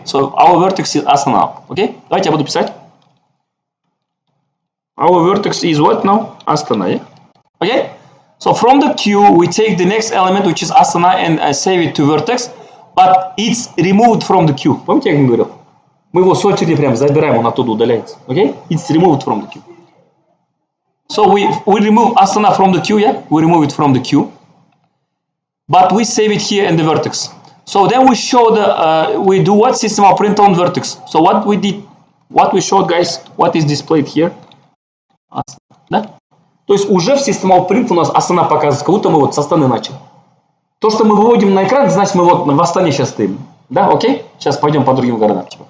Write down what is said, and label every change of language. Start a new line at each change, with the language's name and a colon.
English: So our vertex is Astana. Okay?
Russian: Давайте я буду писать.
English: Our vertex is what now? Astana, yeah? Okay? So from the queue, we take the next element, which is Astana, and save it to vertex. But it's removed from the queue.
Russian: Помните, я как говорил? Мы его с очереди прям забираем, он оттуда удаляется.
English: Okay? It's removed from the queue. So we remove Astana from the queue, yeah? We remove it from the queue. But we save it here in the vertex. So then we show we do what? System of print on vertex. So what we did, what we showed, guys, what is displayed here?
Russian: Да? То есть уже в System of Print у нас Astana показывается, как будто мы вот с Astаны начали. То, что мы выводим на экран, значит мы вот в Астане сейчас стоим. Да, окей? Сейчас пойдем по другим городам.